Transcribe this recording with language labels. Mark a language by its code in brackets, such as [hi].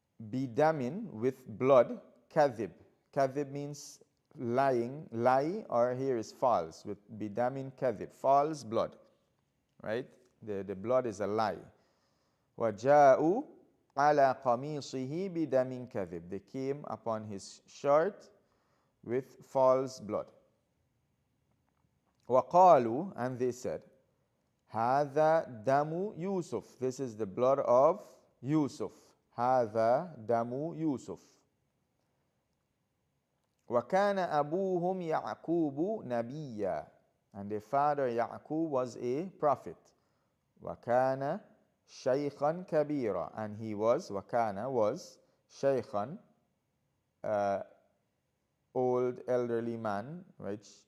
[en] Bidamin, with blood. Kadhib. Kadhib means lying, lie, or here is false. With bidamin kadhib, false blood. Right? The blood is a lie. [ar] وَجَاءُوا عَلَى قَمِيصِهِ بِدَمٍ كَذِبٍ. [en] They came upon his shirt with false blood. [ar] وَقَالُوا, [en] and they said, [ar] هَذَا دَمُ يُوسُف. [en] This is the blood of Yusuf. [ar] هَذَا دَمُ يُوسُف. وَكَانَ أَبُوهُمْ يَعْقُوبُ نَبِيًّا. [en] And their father Ya'qub was a prophet. [ar] وَكَانَ [en] shaykhan kabira, and he was, wakana was, shaykhan, old elderly man, right?